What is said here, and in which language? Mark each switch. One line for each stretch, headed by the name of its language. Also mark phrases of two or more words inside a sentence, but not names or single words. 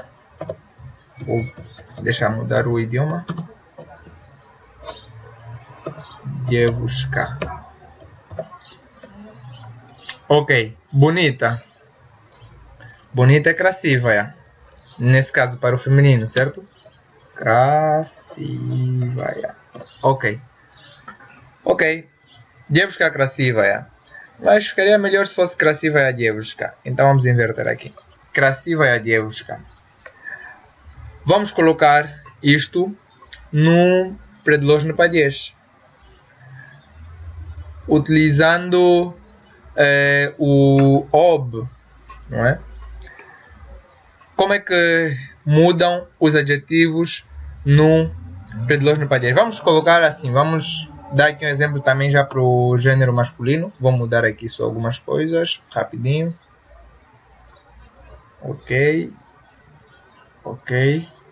Portuguese: Vou deixar mudar o idioma.
Russian: Девушка.
Portuguese: Ok. Bonita. Bonita é красивая. Nesse caso para o feminino, certo?
Russian: Красивая. Ok. Ok. Девушка красивая.
Portuguese: Mas ficaria melhor se fosse
Russian: красивая девушка.
Portuguese: Então vamos inverter aqui.
Russian: Красивая девушка.
Portuguese: Vamos colocar isto no
Russian: предложный падеж.
Portuguese: Utilizando o ob, não é? Como é que mudam os adjetivos no
Russian: предложный падеж?
Portuguese: Vamos colocar assim, vamos dar aqui um exemplo também já para o gênero masculino. Vou mudar aqui só algumas coisas, rapidinho. Ok. Ok.